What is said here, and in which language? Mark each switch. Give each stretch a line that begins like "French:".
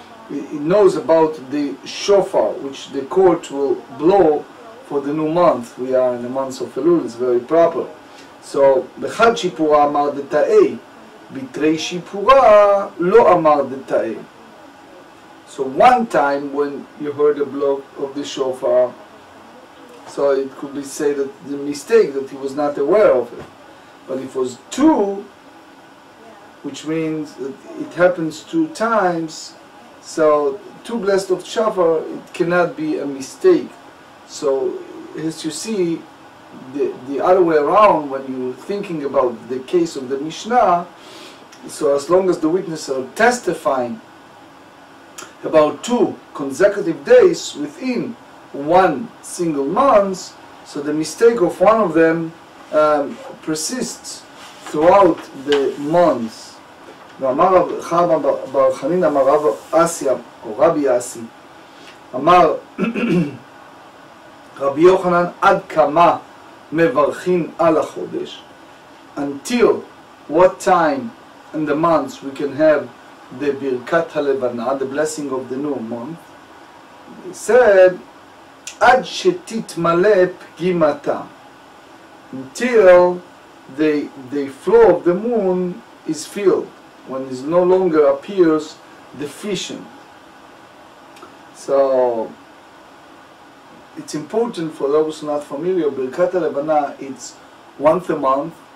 English: It knows about the shofar, which the court will blow for the new month. We are in the month of Elul, it's very proper.
Aramaic: So, בחד שיפורה אמר דתאי, בתרי שיפורה לא אמר דתאי.
English: So one time when you heard the blow of the shofar, so it could be said that the mistake that he was not aware of it. But if it was two, which means that it happens 2 times. So 2 blessed of shofar, it cannot be a mistake. So as you see, the other way around, when you're thinking about the case of the Mishnah, so as long as the witnesses are testifying about 2 consecutive days within 1 single month, so the mistake of one of them persists throughout the months.
Hebrew: ואמר רב חנא בר חנינא אמר רב אסי או רבי אסי אמר רבי יוחנן עד כמה מברכים על החודש,
English: until what time in the months we can have the birkat halevana, the blessing of the new month. He said
Hebrew: עד שתתמלא פגימתה,
English: until the flow of the moon is filled, when it no longer appears deficient. So it's important for those not familiar, Birkat HaLevana, it's once a month.